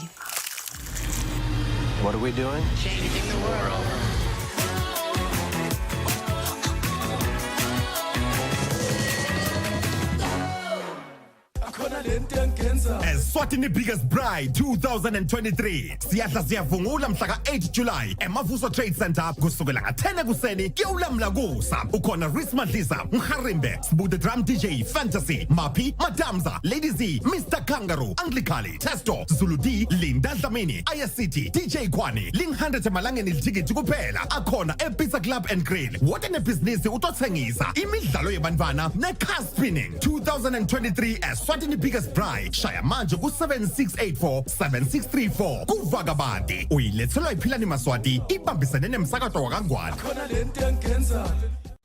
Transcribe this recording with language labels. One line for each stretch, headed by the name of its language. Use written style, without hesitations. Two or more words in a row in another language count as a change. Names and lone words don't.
English: What are we doing? Changing the world.
Swati: Eswatini Biggest Bride 2023 siyahla siyavungula mhla ka-8 July eMavuso Trade Center kusukela nga-10 ekuseni kuyawulamla kusa ukhona Reese Madlisa Mharimbe Sibude Drum DJ Fantasy Mapi Madamza Lady Z Mr. Kangaroo Anglicali Testo Zulu D Linda Dlamini City DJ Kwani Ling100 emalangeni litikiti kuphela akhona ePizza Club and Grill wote nebhizinisi utothengisa imidlalo yebantwana ne-
English: car spinning
Swati: 2023 Eswatini Biggest Bride shaya manje ku-7684-7634 kuvakabandi uyilethelwa iphilani Maswati ibambisene nemsakato wakangwane